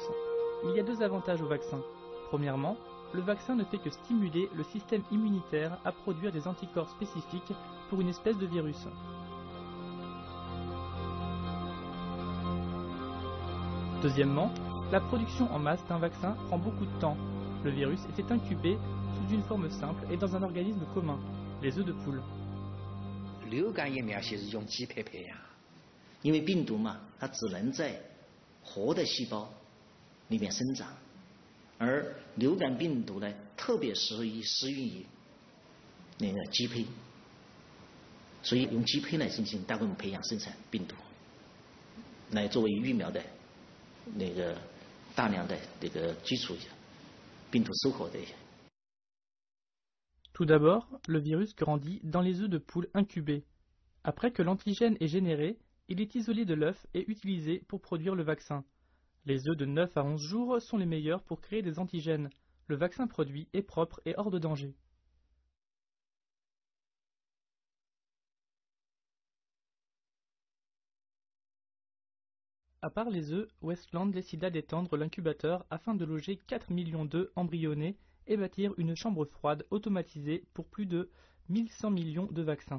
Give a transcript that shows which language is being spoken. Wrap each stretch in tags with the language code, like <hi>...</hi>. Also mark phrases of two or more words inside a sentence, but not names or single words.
<fr>Il y a deux avantages au vaccin. Premièrement, le vaccin ne fait que stimuler le système immunitaire à produire des anticorps spécifiques pour une espèce de virus. Deuxièmement, la production en masse d'un vaccin prend beaucoup de temps. Le virus était incubé sous une forme simple et dans un organisme commun, les œufs de poule.</fr> <zh>流感疫苗是用鸡胚培养，因为病毒嘛，它只能在活的细胞里面生长，而流感病毒呢，特别适用于那个鸡胚，所以用鸡胚来进行单位培养生产病毒，来作为疫苗的那个大量的这个基础。病毒收活的。</zh> <fr>Tout d'abord, le virus grandit dans les œufs de poule incubés. Après que l'antigène est généré, il est isolé de l'œuf et utilisé pour produire le vaccin. Les œufs de 9 à 11 jours sont les meilleurs pour créer des antigènes. Le vaccin produit est propre et hors de danger. À part les œufs, Westland décida d'étendre l'incubateur afin de loger 4 millions d'œufs embryonnés et bâtir une chambre froide automatisée pour plus de 1100 millions de vaccins.</fr>